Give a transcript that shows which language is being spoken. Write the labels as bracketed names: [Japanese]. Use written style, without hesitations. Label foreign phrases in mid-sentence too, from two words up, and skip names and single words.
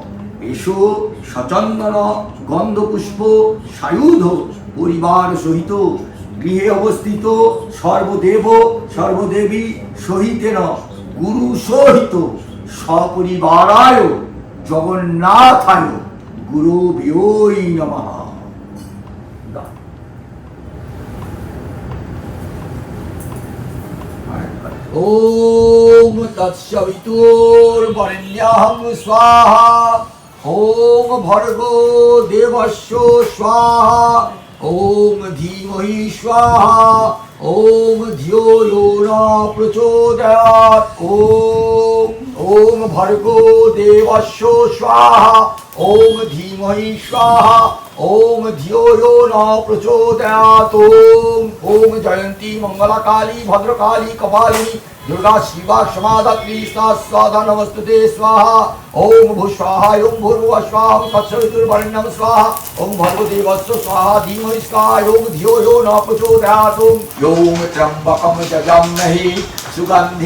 [Sanskrit] এসো সচন্দন গন্ধপুষ্প সায়ুধ পরিবার সহিত গৃহে অবস্থিত সর্বদেব সর্বদেবী সহিতেন গুরু সহিত সপরিবারায় জগন্নাথায় গুরুভ্যোই নমঃ। ওম তৎসবিতুর্বরেণ্যং স্বাহা ওম ভর্গো দেবস্য স্বাহা ওম ধীমহি স্বাহা ওম ধিয়ো यो ন প্রচোদয়াৎ ওম ভর্গো দেবস্য স্বাহা ওম ধীমহি স্বাহা ওম ধিয়ো यो ন প্রচোদয়াৎ ওম জয়ন্তী মঙ্গলা কালী ভদ্রকালী কপালিনী दुर्गा शिवा क्षमा धात्री स्वाहा नमस्तुते स्वाहा ओम भूस्वाहा ओम भूर्भुवः स्वाहा ओम तत्सवितुर्वरेण्यं स्वाहा ओम भर्गोदेवस्य स्वाहा धीमहि स्वाहा ओम धियो यो न प्रचोदयात् ओम त्र्यंबकं यजामहे सुगन्धिं